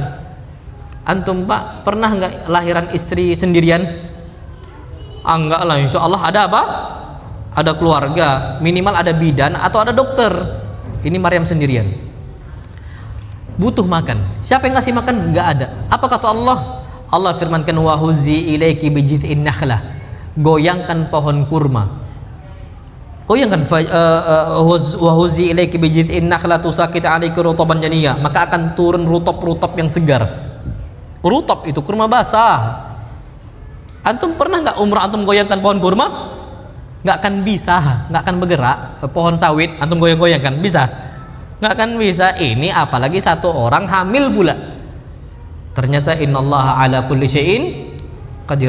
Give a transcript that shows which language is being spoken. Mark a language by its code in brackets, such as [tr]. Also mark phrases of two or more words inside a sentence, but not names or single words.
[id] Antum Pak pernah nggak lahiran istri sendirian? Enggak lah, [ar] إن شاء الله [id] ada apa? Ada keluarga, minimal ada bidan atau ada dokter. Ini Maryam sendirian. Butuh makan. Siapa yang ngasih makan? Enggak ada. Apa kata Allah? Allah firmankan [ar] وهزي إليك بجذع النخلة. [id] Goyangkan pohon kurma. [ar] وهزي إليك بجذع النخلة تساقط عليك رطبا جنيا. [id] Maka akan turun rutop-rutop yang segar. Rutop itu kurma basah. Antum pernah enggak umrah antum goyangkan pohon kurma? Nggak akan bisa, nggak akan bergerak. Pohon sawit antum goyang-goyangkan bisa? Nggak akan bisa. Ini apalagi satu orang hamil pula. Ternyata [ar] إن الله على كل شيء قدير.